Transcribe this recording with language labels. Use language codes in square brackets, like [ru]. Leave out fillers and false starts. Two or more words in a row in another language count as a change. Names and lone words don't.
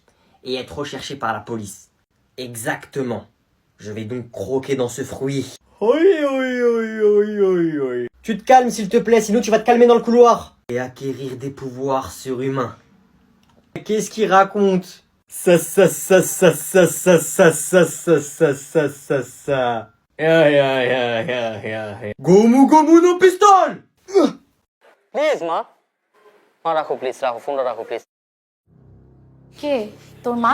[fr] Et être recherché par la police. Exactement. Je vais donc croquer dans ce fruit. Tu te calmes, s'il te plaît, sinon tu vas te calmer dans le couloir. Et acquérir des pouvoirs surhumains. Qu'est-ce qu'il raconte? [bn] গোমু গোমু নো পিস্তল। প্লিজ মা, মা রাখো প্লিজ, রাখো ফোনটা রাখো প্লিজ। কে তোর মা?